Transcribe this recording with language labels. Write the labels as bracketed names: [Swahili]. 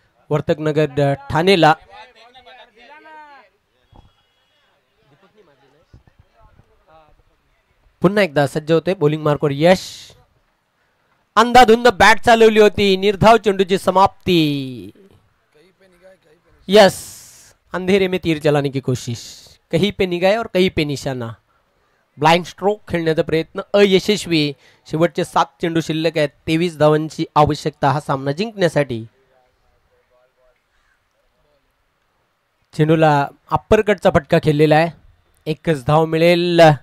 [Marathi] वर्तकनगर ठाणेला पुन्हा एकदा सज्ज होते. बॉलिंग मार्कवर यश. अंधाधुंद बॅट चालवली होती. निर्धाव चेंडूची समाप्ती. [Hindi] यस, अंधेरे में तीर चलाने की कोशिश. कहीं पे निगाह और कहीं पे निशाणा. [Marathi] ब्लाइंड स्ट्रोक खेळण्याचा प्रयत्न अयशस्वी. शेवटचे 7 चेंडू शिल्लक आहेत. 23 धावांची आवश्यकता हा सामना जिंकण्यासाठी. चेंडूला अप्परकटचा फटका खेळलेला आहे. एकच धाव मिळेल.